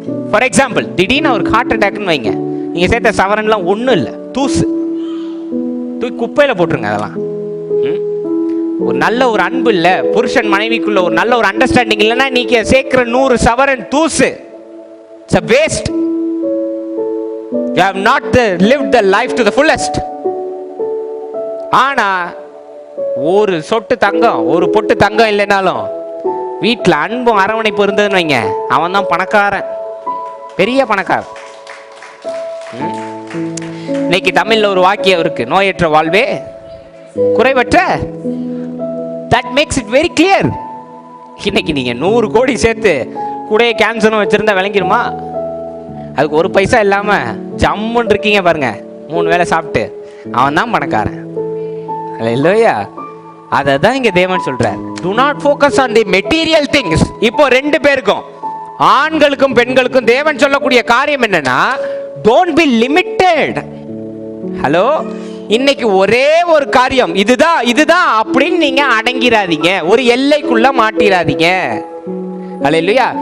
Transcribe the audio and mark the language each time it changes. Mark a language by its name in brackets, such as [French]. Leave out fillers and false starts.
[Tamil] For example, திடீர்னு அவருக்கு heart அட்டாக்னு வைங்க, நீங்கள் சேர்த்த சவரன்லாம் ஒன்றும் இல்லை, தூசு, தூக்கி குப்பையில் போட்டுருங்க. அதெல்லாம் ஒரு நல்ல ஒரு அன்பு இல்லை, புருஷன் மனைவிக்குள்ள ஒரு நல்ல ஒரு அண்டர்ஸ்டாண்டிங் இல்லைன்னா நீங்க சேர்க்கிற 100 சவரன் தூசு. [English] It's a waste. You have not lived the life to the fullest. [Tamil] ஆனா ஒரு சொட்டு தங்கம், ஒரு பொட்டு தங்கம் இல்லைனாலும் வீட்டில் அன்பும் அரவணைப்பு இருந்ததுன்னு வைங்க, அவன் தான் பணக்காரன், பெரிய பணக்காரன். இன்னைக்கு தமிழ்ல ஒரு வாக்கியம் இருக்கு, நோயற்ற வாழ்வே குறைவற்ற. [English] That makes it very clear. [Tamil] இன்னைக்கு நீங்க 100 கோடி சேர்த்து கூடயே கேன்சரும் வச்சிருந்தா விளங்கிருமா? அதுக்கு ஒரு பைசா இல்லாம ஜம்முன்னு இருக்கீங்க பாருங்க, 3 வேளை சாப்பிட்டு, அவன் தான் பணக்காரன். இல்லையா? அதை தான் இங்க தேவன் சொல்றார், [English] do not focus on the material things. [Tamil] இப்போ 2 பேருக்கும், ஆண்களுக்கும் பெண்களுக்கும் தேவன் சொல்லக்கூடிய காரியம் என்னன்னா, [English] don't be limited. [Tamil] ஹலோ, இன்னைக்கு ஒரே ஒரு காரியம், இதுதான் அப்படின்னு நீங்க அடங்கிராதீங்க, ஒரு எல்லைக்குள்ள மாட்டிராதீங்க. அல்லேலூயா.